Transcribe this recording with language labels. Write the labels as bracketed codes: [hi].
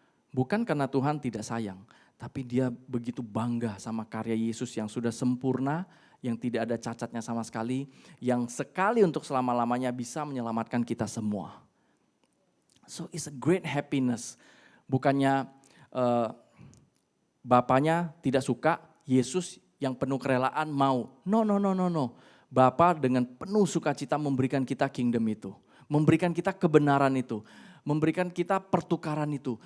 [id] Bukan karena Tuhan tidak sayang, tapi dia begitu bangga sama karya Yesus yang sudah sempurna, yang tidak ada cacatnya sama sekali, yang sekali untuk selama-lamanya bisa menyelamatkan kita semua. [en] So it's a great happiness. [id] Bukannya Bapaknya tidak suka, Yesus yang penuh kerelaan mau. No. Bapa dengan penuh sukacita memberikan kita kingdom itu. Memberikan kita kebenaran itu. Memberikan kita pertukaran itu.